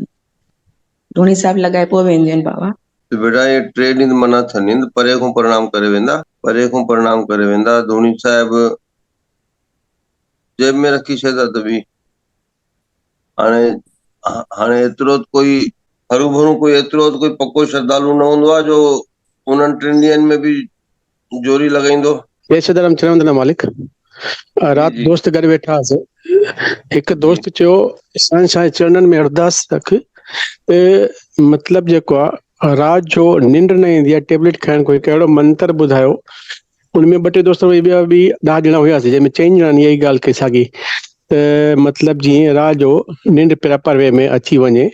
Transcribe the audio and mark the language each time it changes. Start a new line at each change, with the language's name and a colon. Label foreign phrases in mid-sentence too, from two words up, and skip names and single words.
Sindhi: धूणी साहिब लॻाए पोइ वेंदियूं आहिनि बाबा। बेटा ये 3 ॾींहं मना थियनि त परे खां प्रणाम करे वेंदा, परे खां प्रणाम करे वेंदा। धूणी साहिब जेब में रखी छॾंदा त बि हाणे एतिरो कोई हरू भरू कोई एतिरो कोई पको श्रद्धालु न हूंदो आहे जो उन्हनि 3 ॾींहंनि में बि जोरी लॻाईंदो। जय सदाराम। चरण वंदना मालिक। रात जी। दोस्त गॾु वेठा हुआसीं, हिकु दोस्त चयो साईं चरणनि में अरदास रख, मतिलबु जेको आहे रात जो निंड न ईंदी आहे, टेबलेट खाइण, कोई कहिड़ो मंत्र ॿुधायो। उनमें 2 टे दोस्त ॿिया बि 10 ॼणा हुयासीं, जंहिंमें 4 ॼणनि इहा ई ॻाल्हि कई साॻी, त मतिलबु जीअं रात जो निंड
English: proper way
Sindhi: में अची वञे।